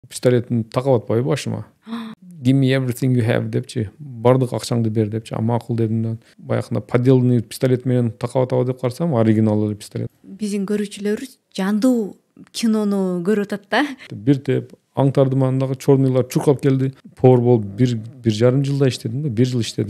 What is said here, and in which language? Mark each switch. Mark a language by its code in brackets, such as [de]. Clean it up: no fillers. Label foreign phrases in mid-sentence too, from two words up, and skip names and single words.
[ky] пистолетін тақап атпайбы башыма. [en] Give me everything you have [ky] депчи, бардык акчаңды бер депчи. Макул дедим да. Баягында [ru] подделный пистолет [ky] менен тақап атабы деп карасам, оригинал эле пистолет. Биздин көрүүчүлөрүбүз жандуу кинону көрүп атат да. Бир теп аңтардым, андагы чорныйлар чуркап келди. Powerball 1,5 жылда иштедим да, 1 жыл иштедим.